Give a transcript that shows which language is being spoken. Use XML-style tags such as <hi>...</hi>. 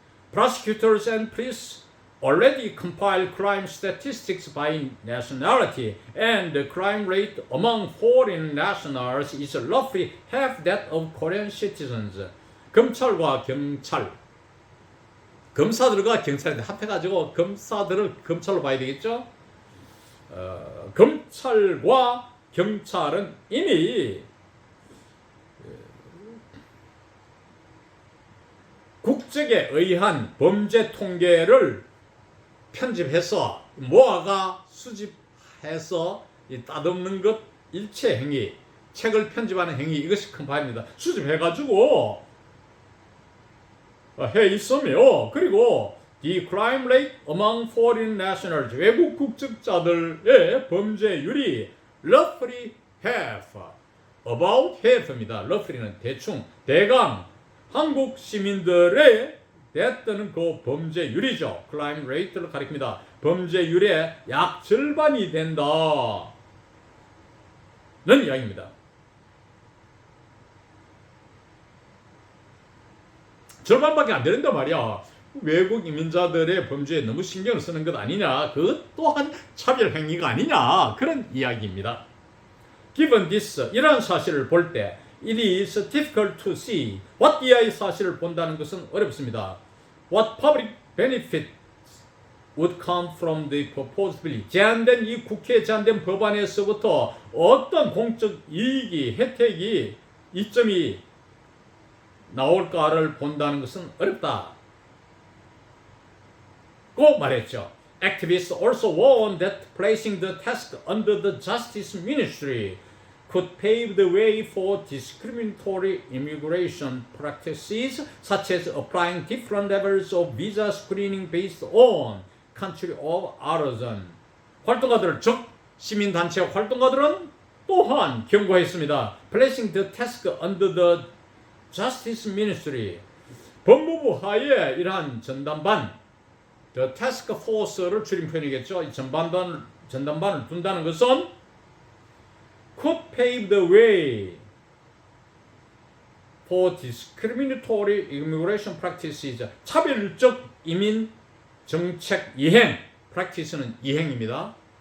<en>Prosecutors and police already compile crime statistics by nationality, and the crime rate among foreign nationals is roughly half that of Korean citizens.</en> <ko>검찰과 경찰, 검사들과 경찰인데 합해가지고 검찰로 봐야 되겠죠? 검찰과 경찰은 이미 국적에 의한 범죄 통계를 편집해서 모아가 수집해서 따듬는 것 일체 행위, 책을 편집하는 행위, 이것이 큰 바입니다. 수집해가지고 해 있으며, 그리고</ko> <en>the crime rate among foreign nationals,</en> <ko>외국 국적자들의 범죄율이</ko> <en>roughly half, about half</en> <ko>입니다. roughly는 대충, 대강 한국 시민들의 됐다는 그 범죄율이죠. crime rate를 가리킵니다. 범죄율의 약 절반이 된다는 이야기입니다. 절반밖에 안 되는데 말이야. 외국 이민자들의 범죄에 너무 신경을 쓰는 것 아니냐, 그것 또한 차별 행위가 아니냐, 그런 이야기입니다.</ko> <en>Given this,</en> <ko>이러한 사실을 볼 때</ko> <en>it is difficult to see what</en> <ko>이하의 사실을 본다는 것은 어렵습니다.</ko> <en>What public benefit would come from the proposed bill,</en> <ko>제안된 이 국회에 제안된 법안에서부터 어떤 공적 이익이, 혜택이, 이점이 나올까를 본다는 것은 어렵다 고 말했죠.</ko> <en>Activists also warned that placing the task under the Justice Ministry could pave the way for discriminatory immigration practices such as applying different levels of visa screening based on country of origin.</en> <ko>활동가들, 즉 시민단체 활동가들은 또한 경고했습니다.</ko> <en>Placing the task under the Justice Ministry,</en> <ko>법무부 하에 이러한 전담반,</ko> <en>the task force를</en> <ko>줄인 표현이겠죠. 이 전담반을 둔다는 것은</ko> <en>could pave the way for discriminatory immigration practices,</en> <ko>차별적 이민 정책 이행, practice는 이행입니다.</ko>